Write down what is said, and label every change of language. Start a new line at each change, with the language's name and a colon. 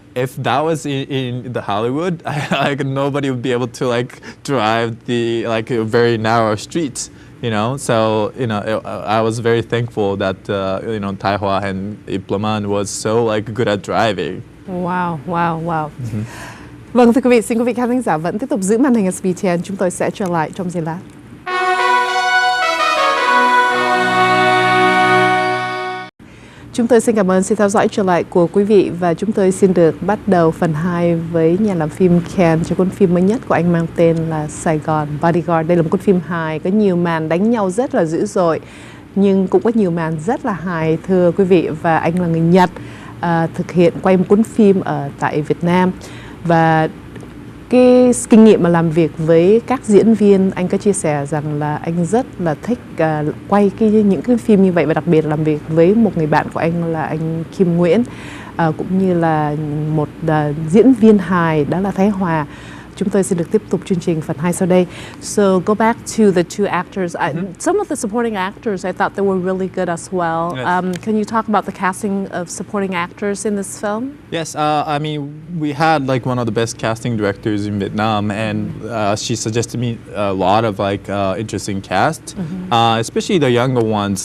English: If that was in the Hollywood, like nobody would be able to like drive the like very narrow streets. You know, so you know, I was very thankful that you know, Tai Hwa and Ipleman was so like good at driving. Wow, wow, wow.
Vietnamese: Vâng, thưa quý vị, xin quý vị khán giả vẫn tiếp tục giữ màn hình SBTN. Chúng tôi sẽ trở lại trong giây lát. Chúng tôi xin cảm ơn sự theo dõi trở lại của quý vị, và chúng tôi xin được bắt đầu phần 2 với nhà làm phim Ken cho cuốn phim mới nhất của anh mang tên là Saigon Bodyguards. Đây là một cuốn phim hài, có nhiều màn đánh nhau rất là dữ dội, nhưng cũng có nhiều màn rất là hài, thưa quý vị. Và anh là người Nhật, thực hiện quay một cuốn phim ở tại Việt Nam. Và cái kinh nghiệm mà làm việc với các diễn viên, anh có chia sẻ rằng là anh rất là thích quay những cái phim như vậy, và đặc biệt làm việc với một người bạn của anh là anh Kim Nguyễn, cũng như là một diễn viên hài đó là Thái Hòa. Chúng tôi sẽ được tiếp tục chương trình phần 2 sau đây.
English: So go back to the two actors. Some of the supporting actors, I thought they were really good as well. Yes. Can you talk about the casting of supporting actors in this film? Yes, I mean, we had like one of the best casting directors in Vietnam, and she suggested me a lot of like interesting cast, especially the younger ones.